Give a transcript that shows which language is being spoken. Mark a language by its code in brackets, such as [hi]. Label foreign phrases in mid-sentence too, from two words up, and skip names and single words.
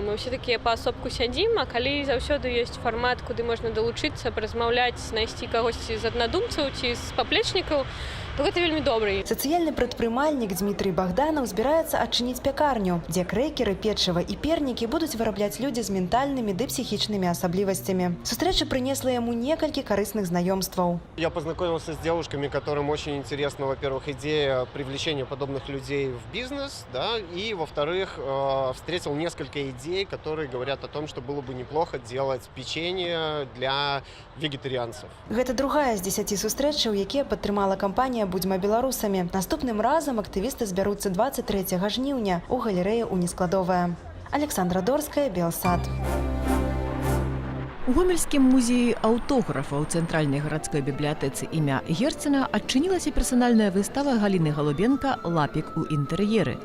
[be] Мы ўсе такія паасобку сядзім, а калі заўсёды ёсць фармат, куды можна далучыцца, паразмаўляць, знайсці кагосьці з аднадумцаў ці з паплечнікаў, то гэта вельмі добра. Сацыяльны прадпрымальнік Дмітрый Богданов збіраецца адчыніць пякарню, дзе крэкеры, печыва і пернікі будуць вырабляць людзі з ментальнымі ды псіхічнымі асаблівасцямі. [ru] Сустрэча принесла ему несколько корыстных знакомств. Я познакомился с девушками, которым очень интересна, во-первых, идея привлечения подобных людей в бизнес, да, и, во-вторых, встретил несколько идей, которые говорят о том, что было бы неплохо делать печенье для вегетарианцев. [be] Гэта другая з 10 сустрэчаў, якія падтрымала кампанія «Будзьма беларусамі». Наступным разам актывісты збяруцца 23 жніўня у галерэі «Уніскладовая». Александра Дорская, Белсад. У Гомельскім музеі аўтографа ў цэнтральнай гарадской бібліятэцы імя Герцена адчынілася персанальная выстава Галіны Галубенка «Лапік у інтэр'еры».